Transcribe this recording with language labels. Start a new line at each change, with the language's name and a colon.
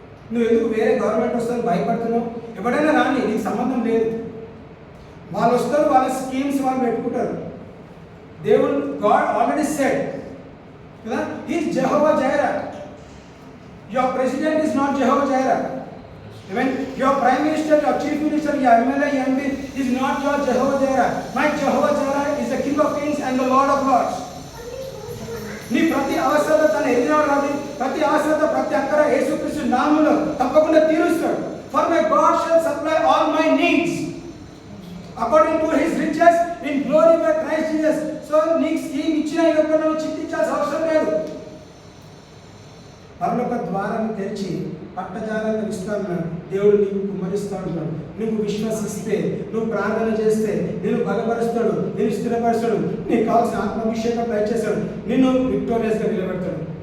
Telugu: నువ్వు ఎందుకు వేరే గవర్నమెంట్ వస్తుందని భయపడుతున్నావు? ఎవడైనా రాని, నీకు సంబంధం లేదు. వాళ్ళు వస్తారు, వాళ్ళ స్కీమ్స్ వాళ్ళు పెట్టుకుంటారు. దేవుడు
English: God already said
Telugu: కదా,
English: Is Jehovah Jireh. Your president is not Jehovah Jireh. Even your prime minister, your chief minister, your MLA, MP is not your Jehovah Jireh. My Jehovah Jireh is the King of Kings and the Lord of Lords.
Telugu: నీ ప్రతి అవసరత తన ఎదిగినాడు రాదు, ప్రతి అవసరత ప్రతి అక్కర యేసుక్రీస్తు నామములో తప్పకుండా తీరుస్తాడు.
English: For my God shall supply all my needs according to his riches in glory by Christ Jesus.
Telugu: So నీకు స్కీమ్ ఇచ్చిన ఇవ్వకుండా చింతించాల్సిన అవసరం లేదు. పరలోక ద్వారాన్ని తెరిచి పట్టజాలను ఇస్తాను దేవుడు నీకు కుమ్మరిస్తూ ఉంటాడు. నువ్వు విశ్వసిస్తే, నువ్వు ప్రార్థన చేస్తే నేను బలపరుస్తాడు, నేను స్థిరపరుస్తాడు, నీకు కావాల్సిన ఆత్మాభిషేకం దయచేస్తాడు, నిన్ను విక్టోరియస్గా నిలబెడతాడు.